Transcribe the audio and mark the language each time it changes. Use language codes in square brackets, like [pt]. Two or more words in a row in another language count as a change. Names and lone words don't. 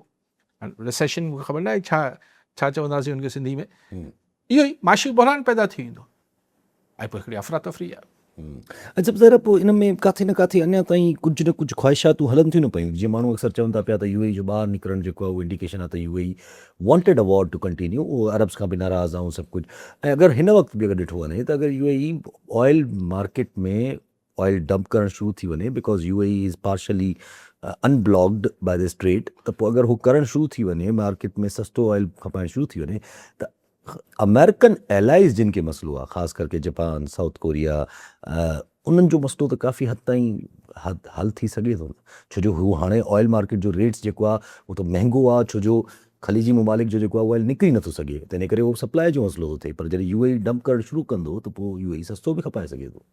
[sd] रिसेशन मूंखे ख़बर न आहे छा चवंदासीं हुनखे सिंधी में, इहो ई माशी बहरान पैदा थी वेंदो ऐं पोइ हिकिड़ी अफ़रा तफ़री आहे। अच्छा ज़रा पोइ इन में किथे न किथे अञा ताईं कुझु न कुझु ख़्वाहिशातूं हलनि थियूं न पियूं। जीअं माण्हू अक्सर चवनि था पिया त UAE जो ॿाहिरि निकिरणु जेको आहे उहो इंडिकेशन आहे त UAE [en] wanted a war to continue, [sd] उहो अरब्स खां बि नाराज़ ऐं सभु कुझु। ऐं अगरि हिन वक़्तु बि अगरि ॾिठो वञे त अगरि UAE [en] oil market [sd] में [en] oil dump [sd] करणु शुरू थी वञे, [en] because UAE is partially unblocked by the strait, [sd] त पोइ अगरि हू करणु शुरू थी वञे, मार्केट में सस्तो ऑयल खपाइणु शुरू थी वञे, त [en] American allies [sd] जिन खे मसइलो आहे, ख़ासि करके जापान, साउथ कोरिया, उन्हनि जो मसइलो त काफ़ी हद ताईं हल थी सघे थो। छो जो हू हाणे [en] oil market [sd] जो रेट्स जेको आहे उहो त महांगो आहे, छो जो ख़लीजी ममालिक जो जेको आहे ऑयल निकिरी नथो सघे, त इन करे उहो सप्लाई जो मसइलो थो थिए। पर जॾहिं UAE डंप करणु शुरू कंदो त पोइ UAE सस्तो बि खपाए सघे थो।